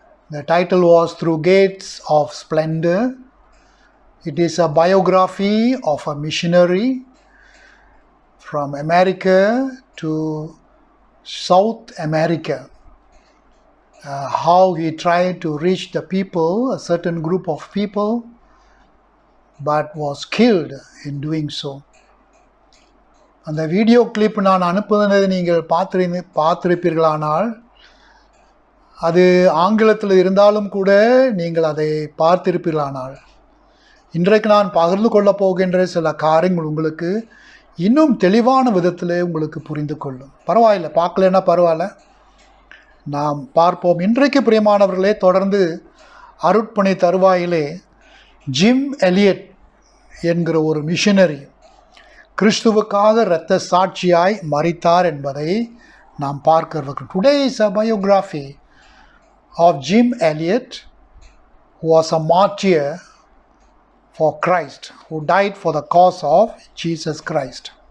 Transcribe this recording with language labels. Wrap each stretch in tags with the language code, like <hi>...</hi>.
<en>The title was Through Gates of Splendor. It is a biography of a missionary from America to South America. How he tried to reach the people, a certain group of people, but was killed in doing so.</en> <ta>அந்த video clip நான் அனுப்புனதை நீங்கள் பார்த்திருப்பீர்களானால் அது ஆங்கிலத்தில் இருந்தாலும் கூட நீங்கள் அதை பார்த்திருப்பீர்களானால் இன்றைக்கு நான் பகிர்ந்து கொள்ளப் போகின்ற சில காரியங்கள் உங்களுக்கு இன்னும் தெளிவான விதத்தில் உங்களுக்கு புரிந்து கொள்ளும். பரவாயில்லை, பார்க்கலன்னா பரவாயில்ல, நாம் பார்ப்போம். இன்றைக்கு பிரியமானவர்களே, தொடர்ந்து அருட்பணி தருவாயிலே ஜிம் எலியட் என்கிற ஒரு மிஷனரி கிறிஸ்துவுக்காக இரத்த சாட்சியாய் மரித்தார் என்பதை நாம் பார்க்கிறோம்.</ta> <en>Today is a biography of Jim Elliot, who was a martyr for Christ, who died for the cause of Jesus Christ.</en>